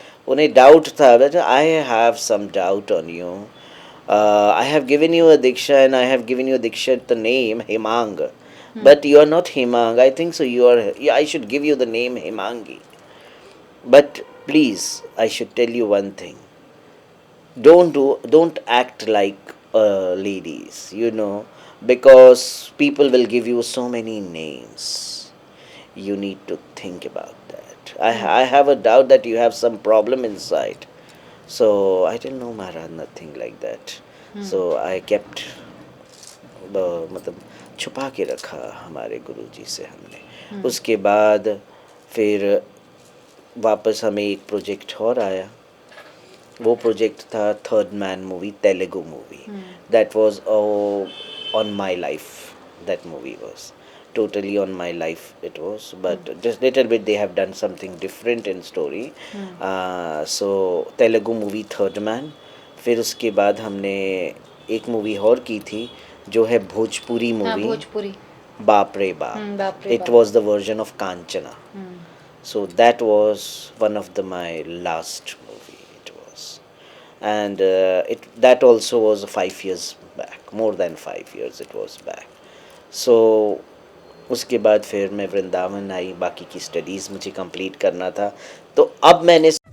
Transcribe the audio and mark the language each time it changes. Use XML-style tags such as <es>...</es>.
<hi>उन्हें डाउट था,</hi> <en>But I have some doubt on you, I have given you a Diksha and I have given you a Diksha the name Hemang, but you are not Hemang, I think so you are, I should give you the name Hemangi, but please I should tell you one thing, don't act like ladies, you know, because people will give you so many names. You need to think about that. I have a doubt that you have some problem inside. So I didn't know Maharaj, nothing like that. So I kept</en> <hi>मतलब छुपा के रखा हमारे गुरुजी से हमने। उसके बाद फिर वापस हमें एक प्रोजेक्ट और आया, वो प्रोजेक्ट था third man movie, Telugu movie,</hi> <en>That was on my life, that movie was totally on my life it was, but just little bit they have done something different in story.</en> <hi>So Telugu movie third man. फिर उसके बाद हमने एक movie और की थी जो है भोजपुरी मूवी, भोजपुरी बाप रे बाप,</hi> <en>It was the version of Kanchana. So that was one of my last movie it was, and that also was 5 years back, more than 5 years it was back.</en> <hi>So उसके बाद फिर मैं वृंदावन आई, बाकी की स्टडीज़ मुझे कंप्लीट करना था, तो अब मैंने</hi>